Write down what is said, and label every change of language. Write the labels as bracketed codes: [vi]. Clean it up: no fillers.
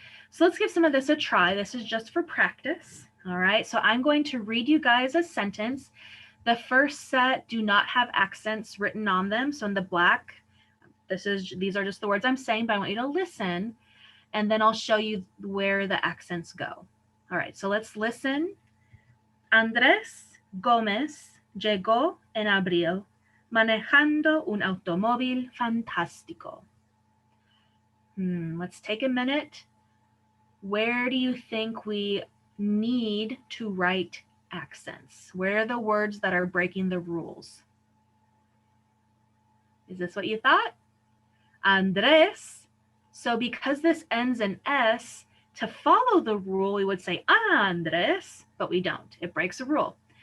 [en] So let's give some of this a try. This is just for practice. All right. So I'm going to read you guys a sentence. The first set do not have accents written on them. So in the black, these are just the words I'm saying, but I want you to listen, and then I'll show you where the accents go. All right, so let's listen. [es] Andrés Gómez llegó en abril manejando un automóvil fantástico. [en] Let's take a minute. Where do you think we need to write accents? Where are the words that are breaking the rules? Is this what you thought? Andrés. So because this ends in S, to follow the rule, we would say Andrés, but we don't. It breaks a rule.